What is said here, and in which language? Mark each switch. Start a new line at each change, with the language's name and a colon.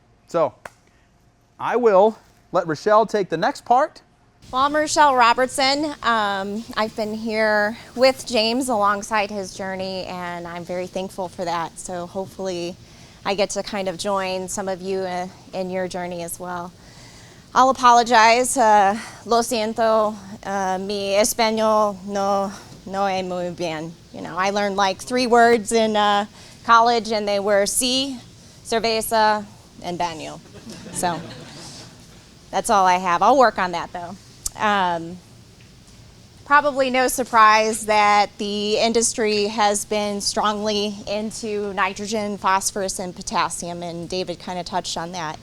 English: So I will let Rochelle take the next part. Well, I'm Rochelle Robertson. I've been here with James alongside his journey, and I'm very thankful for that. So hopefully I get to kind of join some of you in your journey as well. I'll apologize.
Spanish: Lo siento, mi español no es muy bien.
English: You know, I learned like 3 words in college, and they were sí, cerveza, and baño. So that's all I have. I'll work on that though. Probably no surprise that the industry has been strongly into nitrogen, phosphorus, and potassium, and David kind of touched on that.